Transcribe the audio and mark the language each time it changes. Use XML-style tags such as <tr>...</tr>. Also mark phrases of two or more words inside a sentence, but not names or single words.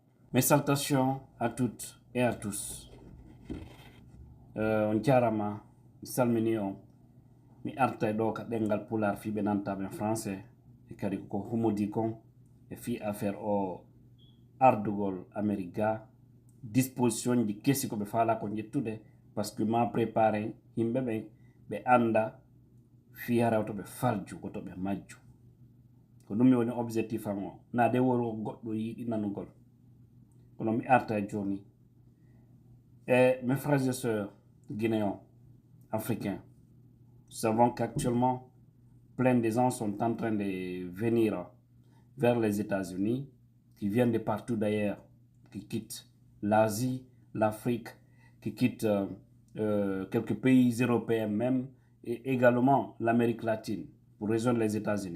<fr>Mes salutations à toutes et à tous.</fr> <ff>On jarama mi salmini on mi arta ɗo ka ɗengal pular fiɓe nantaɓe français e kadi ko humodi kon e fi affaire o ardugol amérique ga disposition ji kesi ko ɓe faala ko jettude</ff> <fr>par ce que</fr> <ff>ma préparé yimɓe ɓen ɓe anda fi harawto ɓe falju koto ɓe majju ko ɗum mi woni objectif an o na de woro goɗɗo yiɗi nanugol kono mi arta joni.</ff> <fr>Et mes frères et sœurs guinéens, africains, nous savons qu'actuellement, plein de gens sont en train de venir vers les États-Unis, qui viennent de partout d'ailleurs, qui quittent l'Asie, l'Afrique, qui quittent quelques pays européens même, et également l'Amérique latine, pour rejoindre les États-Unis.</fr>